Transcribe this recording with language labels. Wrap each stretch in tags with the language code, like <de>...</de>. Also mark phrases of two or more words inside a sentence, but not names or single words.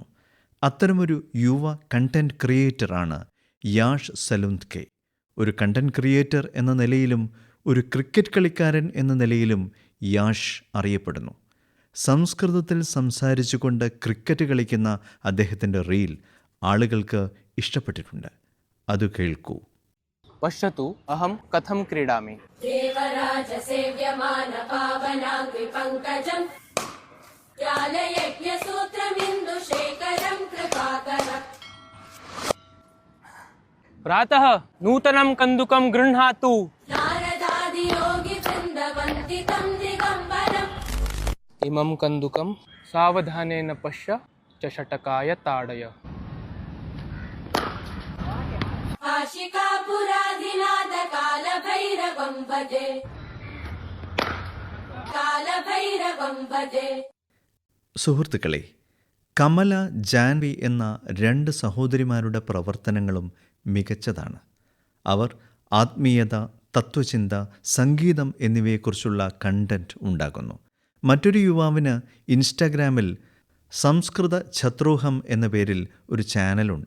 <ml>അത്തരമൊരു യുവ കണ്ടന്റ് ക്രിയേറ്ററാണ് യാഷ് സലുന്ത്കെ. ഒരു കണ്ടന്റ് ക്രിയേറ്റർ എന്ന നിലയിലും ഒരു ക്രിക്കറ്റ് കളിക്കാരൻ എന്ന നിലയിലും യാഷ് അറിയപ്പെടുന്നു. സംസ്കൃതത്തിൽ സംസാരിച്ചുകൊണ്ട് ക്രിക്കറ്റ് കളിക്കുന്ന അദ്ദേഹത്തിൻ്റെ റീൽ ആളുകൾക്ക് ഇഷ്ടപ്പെട്ടിട്ടുണ്ട്. അത് കേൾക്കൂ.</ml> <sa>पश्यतु अहं कथं क्रीडामि. देवराजसेव्यमानपावनाग्निपङ्कजम् ज्ञानयज्ञसूत्रमिन्दुशेखरं कृपाकरम् प्रातः नूतनं कन्दुकं गृह्णातु. नारदादियोगिवृन्दवन्दितं दिगम्बरम् इमं कन्दुकं सावधानेन पश्य च षटकाय ताडय. काशिकापुराधिनाथकालभैरवं भजे कालभैरवं भजे.</sa> <ml>സുഹൃത്തുക്കളെ, കമല, ജാൻവി എന്ന 2 സഹോദരിമാരുടെ പ്രവർത്തനങ്ങളും മികച്ചതാണ്. അവർ ആത്മീയത, തത്വചിന്ത, സംഗീതം എന്നിവയെക്കുറിച്ചുള്ള കണ്ടന്റ് ഉണ്ടാക്കുന്നു. മറ്റൊരു യുവാവിന് ഇൻസ്റ്റാഗ്രാമിൽ സംസ്കൃത ഛത്രോഹം എന്ന പേരിൽ ഒരു ചാനലുണ്ട്.</ml>